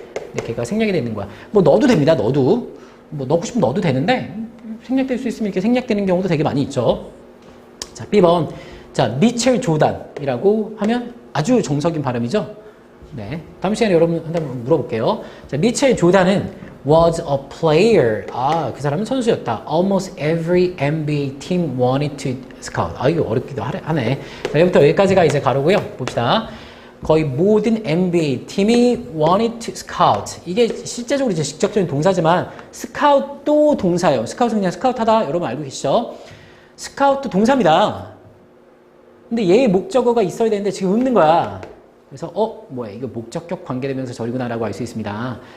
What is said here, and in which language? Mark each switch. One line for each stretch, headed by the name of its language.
Korean: 근데 걔가 생략이 되는 거야. 넣어도 됩니다. 넣어도. 넣고 싶으면 넣어도 되는데 생략될 수 있으면 이렇게 생략되는 경우도 되게 많이 있죠. 자, B번. 자, 미첼 조단이라고 하면 아주 정석인 발음이죠. 네. 다음 시간에 여러분 한번 물어볼게요. 자, 미첼 조단은
English: was a player.
Korean: 그 사람은 선수였다.
English: Almost every NBA team wanted to scout.
Korean: 이거 어렵기도 하네. 자, 여기부터 여기까지가 이제 가로고요. 봅시다. 거의 모든 NBA 팀이
English: wanted to scout.
Korean: 이게 실제적으로 이제 직접적인 동사지만 scout도 동사예요. scout은 그냥 scout하다. 여러분 알고 계시죠? 스카우트 동사입니다. 근데 얘의 목적어가 있어야 되는데 지금 없는 거야. 그래서 뭐야 이거 목적격 관계대명사 절이구나 라고 알 수 있습니다.